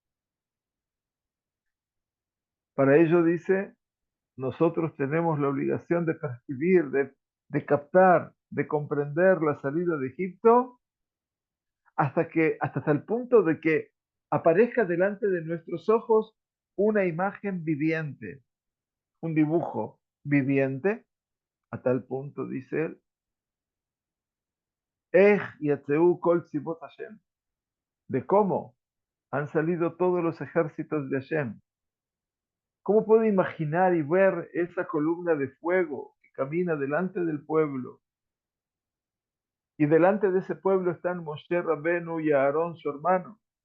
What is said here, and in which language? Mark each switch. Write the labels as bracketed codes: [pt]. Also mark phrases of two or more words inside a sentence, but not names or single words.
[es] Para ello dice, nosotros tenemos la obligación de percibir, de captar, de comprender la salida de Egipto hasta el punto de que aparezca delante de nuestros ojos una imagen viviente, un dibujo viviente, a tal punto, dice él, [he] איך יצאו כל צבאות השם, [es] de cómo han salido todos los ejércitos de Hashem. ¿Cómo puedo imaginar y ver esa columna de fuego que camina delante del pueblo? Y delante de ese pueblo están Moshe Rabbenu y Aarón, su hermano.